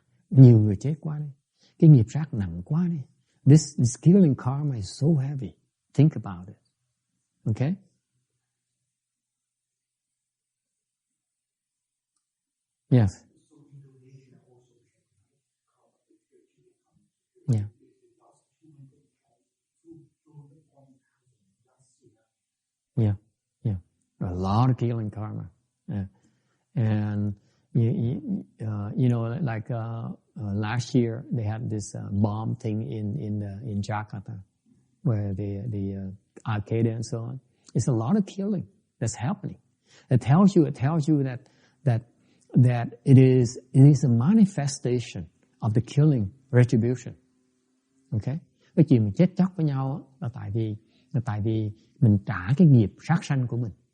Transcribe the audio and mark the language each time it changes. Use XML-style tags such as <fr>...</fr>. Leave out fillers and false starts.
<vi>Nhiều người chết quá đi. Cái nghiệp sát nặng quá đi.</vi> <en>This killing karma is so heavy. Think about it. Okay? Yes. Yeah. Yeah. Yeah. A lot of killing karma. Yeah. And like last year they had this bomb thing in Jakarta, where the arcade and so on. It's a lot of killing that's happening. It tells you that it is a manifestation of the killing retribution. Okay?</en> <vi>Cái chuyện mình chết chóc với nhau là tại vì mình trả cái nghiệp sát sanh của mình.</vi>